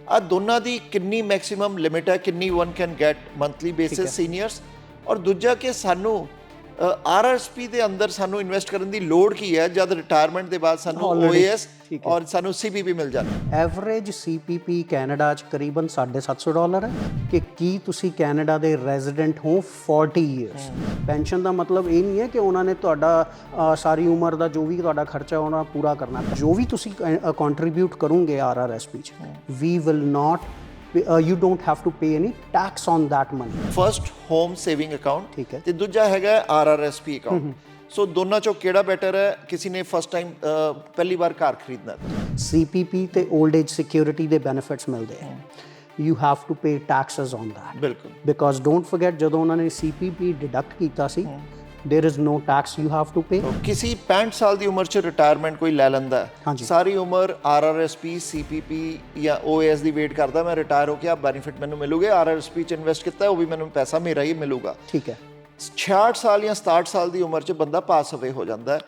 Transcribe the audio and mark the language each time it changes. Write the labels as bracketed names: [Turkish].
[Punjabi] ਆ ਦੋਨਾਂ ਦੀ ਕਿੰਨੀ ਮੈਕਸਿਮਮ ਲਿਮਿਟ ਹੈ, ਕਿੰਨੀ [English] one can get monthly basis [Punjabi] seniors, ਔਰ ਦੂਜਾ ਕਿ ਸਾਨੂੰ RRSP ਦੇ ਅੰਦਰ ਸਾਨੂੰ ਇਨਵੈਸਟ ਕਰਨ ਦੀ ਲੋੜ ਕੀ ਹੈ ਜਦ ਰਿਟਾਇਰਮੈਂਟ ਦੇ ਬਾਅਦ ਸਾਨੂੰ OAS ਔਰ ਸਾਨੂੰ CPP ਮਿਲ ਜਾਂਦਾ। ਐਵਰੇਜ CPP ਕੈਨੇਡਾ 'ਚ ਕਰੀਬਨ $750 ਹੈ ਕਿ ਕੀ ਤੁਸੀਂ ਕੈਨੇਡਾ ਦੇ ਰੈਜ਼ੀਡੈਂਟ ਹੋ 40 ਇਅਰਸ। ਪੈਨਸ਼ਨ ਦਾ ਮਤਲਬ ਇਹ ਨਹੀਂ ਹੈ ਕਿ ਉਹਨਾਂ ਨੇ ਤੁਹਾਡਾ ਸਾਰੀ ਉਮਰ ਦਾ ਜੋ ਵੀ ਤੁਹਾਡਾ ਖਰਚਾ ਉਹਨਾਂ ਪੂਰਾ ਕਰਨਾ। ਜੋ ਵੀ ਤੁਸੀਂ ਕੰਟਰੀਬਿਊਟ ਕਰੋਗੇ RRSP 'ਚ we will not [English] you don't have to pay any tax on that money. [Punjabi] First home saving account ਠੀਕ ਹੈ ਤੇ ਦੂਜਾ ਹੈਗਾ RRSP ਅਕਾਊਂਟ। ਸੋ ਦੋਨਾਂ ਚੋਂ ਕਿਹੜਾ ਬੈਟਰ ਹੈ ਕਿਸੇ ਨੇ ਫਸਟ ਟਾਈਮ ਪਹਿਲੀ ਵਾਰ ਘਰ ਖਰੀਦਣਾ ਤਾਂ CPP ਤੇ 올ਡ ਏਜ ਸਿਕਿਉਰਿਟੀ ਦੇ ਬੈਨੀਫਿਟਸ ਮਿਲਦੇ ਹੈ। [English] You have to pay taxes on that [Punjabi] ਬਿਲਕੁਲ [English] because don't forget [Punjabi] ਜਦੋਂ ਉਹਨਾਂ ਨੇ CPP ਡਿਡਕਟ ਕੀਤਾ ਸੀ [English] there is no tax you have to pay। [Punjabi] ਕਿਸੇ 65 ਸਾਲ ਦੀ ਉਮਰ 'ਚ ਰਿਟਾਇਰਮੈਂਟ ਕੋਈ ਲੈ ਲੈਂਦਾ ਹਾਂਜੀ ਸਾਰੀ ਉਮਰ RRSP CPP ਜਾਂ OAS ਦੀ ਵੇਟ ਕਰਦਾ ਮੈਂ ਰਿਟਾਇਰ ਹੋ ਕੇ ਆ ਬੈਨੀਫਿਟ ਮੈਨੂੰ ਮਿਲੂਗੇ, RRSP 'ਚ ਇਨਵੈਸਟ ਕੀਤਾ ਉਹ ਵੀ ਮੈਨੂੰ ਪੈਸਾ ਮੇਰਾ ਹੀ ਮਿਲੂਗਾ। ਠੀਕ ਹੈ 66 ਸਾਲ ਜਾਂ 67 ਸਾਲ ਦੀ ਉਮਰ 'ਚ ਬੰਦਾ ਪਾਸ ਅਵੇ ਹੋ ਜਾਂਦਾ